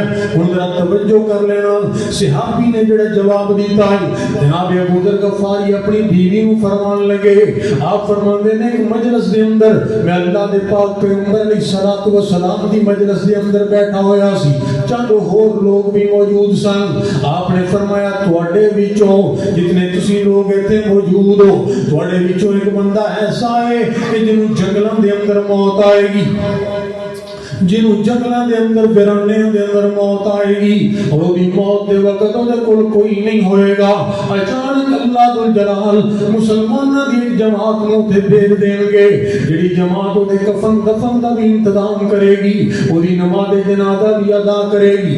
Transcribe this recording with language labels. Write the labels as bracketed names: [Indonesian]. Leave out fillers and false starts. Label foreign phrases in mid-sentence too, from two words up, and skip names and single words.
[Punjabi] ان ذرا توجہ کر لینا، صحابی نے جڑا جواب دیتا ہے جناب ابو ذر غفاری اپنی بیوی کو فرمان لگے، آپ فرماندے نے کہ مجلس دے اندر میں اللہ دے پاک پیغمبر [Arabic] علیہ الصلوۃ والسلام [Punjabi] دی مجلس دے اندر بیٹھا ہویا سی، چند ہور لوگ بھی موجود سن۔ آپ نے فرمایا تواڈے وچوں جتنے تسی لوگ ایتھے موجود ہو، تواڈے وچوں ایک بندہ ایسا ہے کہ جنوں جنگلاں دے اندر موت آئے گی، جنہوں جنگلاں دے اندر ویرانے دے اندر موت آئے گی، اور وہ بھی موت دے وقت دے کول کوئی نہیں ہوئے گا۔ اچانک اللہ ذوالجلال مسلمانوں دی ایک جماعت نو تے بھیج دیں گے، جڑی جماعت دے کفن دفن دا بھی انتظام کرے گی، وہی نماز جنازہ بھی ادا کرے گی۔